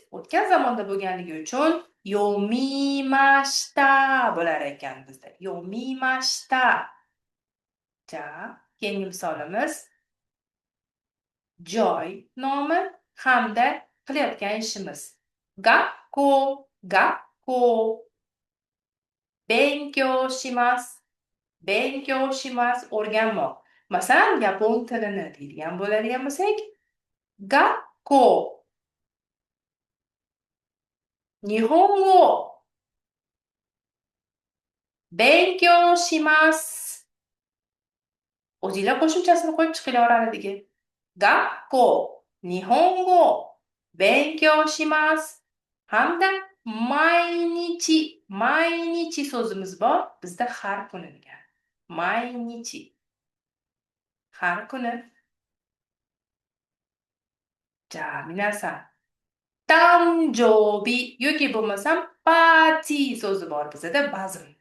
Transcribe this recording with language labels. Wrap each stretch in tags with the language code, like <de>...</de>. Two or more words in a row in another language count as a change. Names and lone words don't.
<uz>O'tgan zamonda bo'lganligi uchun yomimashita bo'lar ekan bizda. Yomimashita. Ja, keyingi misolimiz joy nomi hamda qilayotgan ishimiz. Gakko.</uz> <ja>勉強します.</ja> <uz>O'rganmoq. Masalan, yapon tilini deydigan bo'ladigan bo'lsak, gakko.</uz> <ja>日本語勉強します.</ja> <uz>O'zinglar qo'shimchasini qo'yib chiqinglar oralig'iga.</uz> <ja>学校、日本語勉強します.</ja> <uz>Hamda mainichi so'zimiz bor bizda har kuni degan. Mainichi. Har kuni.</uz> <ja>じゃ、皆さん.</ja> <uz>Tanjobi yoki bo'lmasam party so'zi bor bizda bazm.</uz>